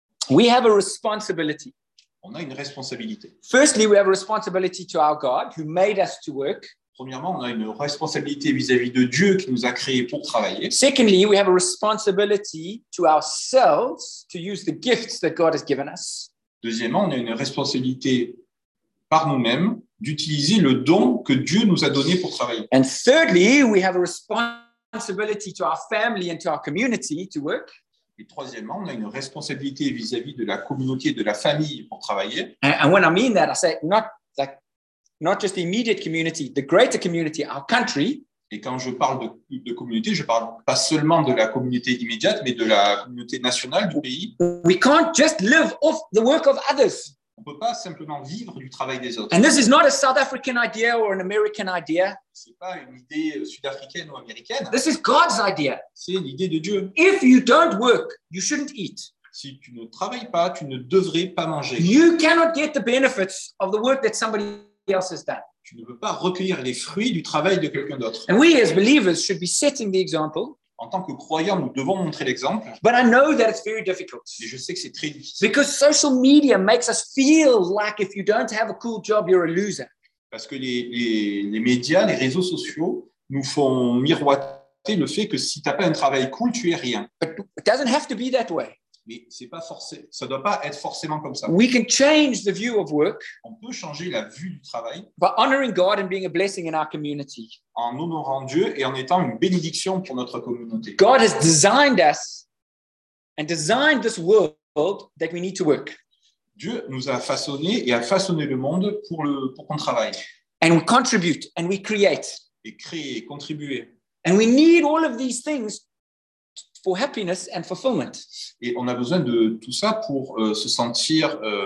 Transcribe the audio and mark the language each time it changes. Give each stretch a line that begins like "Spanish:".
English: We have a responsibility.
French: On a une responsabilité.
English: Firstly, we have a responsibility to our God who made us to work.
French: Premièrement, on a une responsabilité vis-à-vis de Dieu qui nous a créés pour travailler.
English: Secondly, we have a responsibility to ourselves to use the gifts that God has given us.
French: Deuxièmement, on a une responsabilité par nous-mêmes d'utiliser le don que Dieu nous a donné pour travailler.
English: And thirdly, we have a responsibility to our family and to our community to work.
French: Et troisièmement, on a une responsabilité vis-à-vis de la communauté, de la famille pour travailler.
English: And when I mean that, I say not like not just the immediate community, the greater community, our country.
French: Et quand je parle de communauté, je parle pas seulement de la communauté immédiate, mais de la communauté nationale du pays.
English: We can't just live off the work of others.
French: On ne peut pas simplement vivre du travail des autres.
English: And this is not a South African idea or an American idea.
French: C'est pas une idée sud-africaine ou américaine.
English: This is God's idea.
French: C'est l'idée de Dieu.
English: If you don't work, you shouldn't eat.
French: Si tu ne travailles pas, tu ne devrais pas manger.
English: You cannot get the benefits of the work that somebody else has done.
French: Tu ne peux pas recueillir les fruits du travail de quelqu'un d'autre.
English: And we as believers should be setting the example.
French: En tant que croyants, nous devons montrer l'exemple.
English: But I know that it's very difficult.
French: Mais je sais que c'est très difficile.
English: Because social media makes us feel like if you don't have a cool job, you're a loser.
French: Parce que les médias, les réseaux sociaux nous font miroiter le fait que si tu n'as pas un travail cool, tu es rien.
English: But it doesn't have to be that way.
French: Mais c'est pas forcé, ça doit pas être forcément comme ça.
English: We can change the view of work.
French: On peut changer la vue du travail.
English: By honoring God and being a blessing in our community.
French: En honorant Dieu et en étant une bénédiction pour notre communauté.
English: God has designed us and designed this world that we need to work.
French: Dieu nous a façonné et a façonné le monde pour qu'on travaille.
English: And we contribute and we create.
French: Et créer, contribuer.
English: And we need all of these things for happiness and fulfillment.
French: Et on a besoin de tout ça pour se sentir